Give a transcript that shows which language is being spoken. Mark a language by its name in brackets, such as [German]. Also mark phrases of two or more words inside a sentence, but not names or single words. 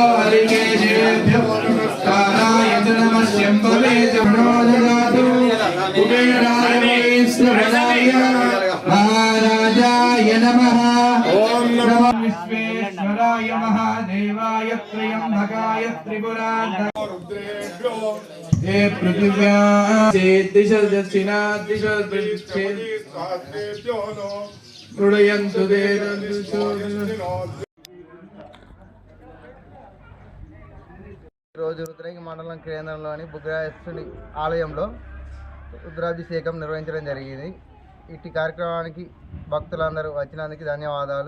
[Sanskrit] हरिकेशेभ्यो कालाय च नमः शम्भवे च मनोददातु कुबेराय वै सवनाय महाराजाय नमः ॐ नमो विश्वेश्वराय महादेवाय त्र्यम्बकाय त्रिपुराय हे पृथिव्या दिश दक्षिणा दिश मृडयन्तु [Telugu] రోజు రుద్రంగి మండలం కేంద్రంలోని బుగ్గరాజేశ్వరుని ఆలయంలో రుద్రాభిషేకం నిర్వహించడం జరిగింది. ఇట్టి కార్యక్రమానికి భక్తులందరూ వచ్చినందుకు ధన్యవాదాలు.